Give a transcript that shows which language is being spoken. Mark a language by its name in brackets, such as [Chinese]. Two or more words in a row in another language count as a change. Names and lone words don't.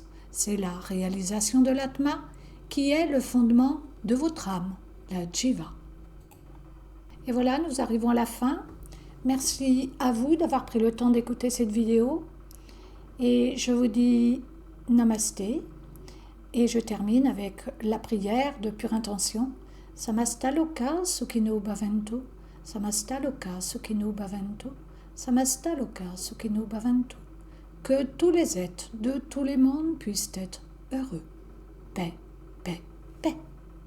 [French] C'est la réalisation de l'Atma qui est le fondement de votre âme, la Jiva. Et voilà, nous arrivons à la fin. Merci à vous d'avoir pris le temps d'écouter cette vidéo. Et je vous dis namasté. Et je termine avec la prière de pure intention. [Sanskrit] Samastaloka Sukhino Bhavantu. Samastaloka Sukhino Bhavantu. Samastaloka Sukhino Bhavantu. [French] Que tous les êtres de tous les mondes puissent être heureux. Paix, paix, paix.